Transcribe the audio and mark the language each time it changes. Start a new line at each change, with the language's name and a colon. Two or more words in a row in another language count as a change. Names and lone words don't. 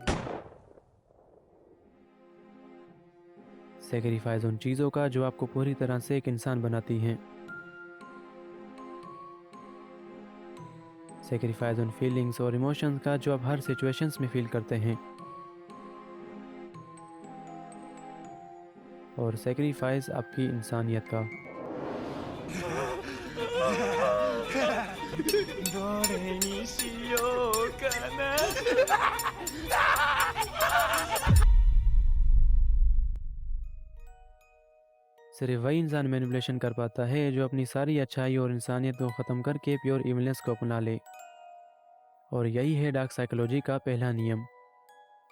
Hindi: सेक्रीफाइस उन चीज़ों का जो आपको पूरी तरह से एक इंसान बनाती हैं। सेक्रीफाइस उन फीलिंग्स और इमोशंस का जो आप हर सिचुएशंस में फील करते हैं। और सेक्रीफाइस आपकी इंसानियत का।
Japanese: どれにしようかな。
Hindi: सिर्फ वही इंसान मैनिपुलेशन कर पाता है जो अपनी सारी अच्छाई और इंसानियत को ख़त्म करके
English: pure evilness
Hindi: को अपना ले। और यही है
English: dark psychology
Hindi: का पहला नियम।